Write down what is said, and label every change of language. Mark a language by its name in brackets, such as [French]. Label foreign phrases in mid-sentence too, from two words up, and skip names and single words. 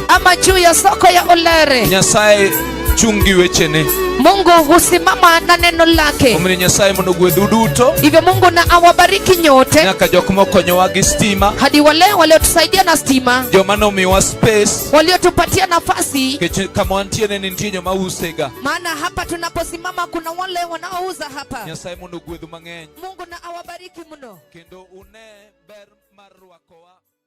[Swahili] ama juu ya soko ya Olare. [Luo (Kenya and Tanzania)] Nyasaye chungi wechene. [Swahili] Mungu husimama na neno lake. [Luo (Kenya and Tanzania)] Omni Nyasaye monogwedhu duto. [Swahili] Hivyo Mungu na awabariki nyote. [Luo (Kenya and Tanzania)] Nyaka jok mokonyowa gi stima. [Swahili] Hadi wale waliotusaidia na stima. [Luo (Kenya and Tanzania)] Joma nomiwa space. [Swahili] Waliotupatia nafasi. [Luo (Kenya and Tanzania)] Kama wantiene ni ntinyo mausega. [Swahili] Maana hapa tunaposimama kuna wale wanaouza hapa. [Luo (Kenya and Tanzania)] Nyasaye monogwedhu mang'eny. [Swahili] Mungu na awabariki mno. [Luo (Kenya and Tanzania)] Kendo une ber mar rwakowa.